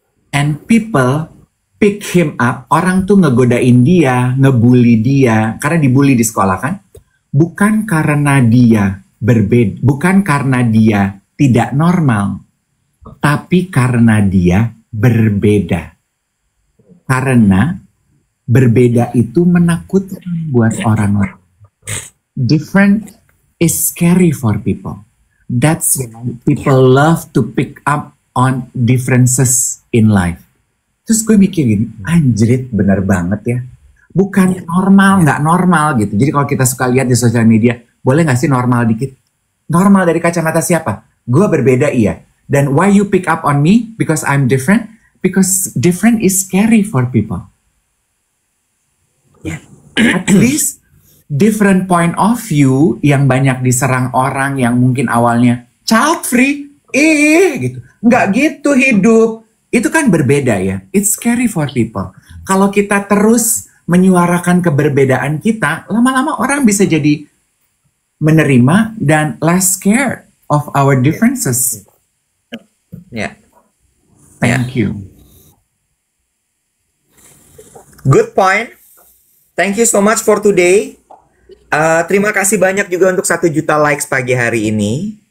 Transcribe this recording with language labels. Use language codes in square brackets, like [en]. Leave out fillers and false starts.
[en] And people pick him up, [id] orang tuh ngegodain dia, ngebully dia, karena dibully di sekolah kan? Bukan karena dia berbeda, bukan karena dia tidak normal, tapi karena dia berbeda. Karena berbeda itu menakutkan buat orang-orang. [en] Different is scary for people. That's why people love to pick up on differences in life. [id] Terus gue mikir gini, anjrit bener banget ya. Bukan normal, nggak normal gitu. Jadi kalau kita suka lihat di sosial media, boleh nggak sih normal dikit? Normal dari kacamata siapa? Gue berbeda iya. Dan [en] why you pick up on me? Because I'm different? Because different is scary for people. At least different point of view [id] yang banyak diserang orang yang mungkin awalnya child free, gitu. Nggak gitu hidup. Itu kan berbeda ya. [en] It's scary for people. [id] Kalau kita terus menyuarakan keberbedaan kita, lama-lama orang bisa jadi menerima dan [en] less scared of our differences. [id] Ya. [en] Thank you. Good point. Thank you so much for today. [id] Terima kasih banyak juga untuk 1 juta likes pagi hari ini.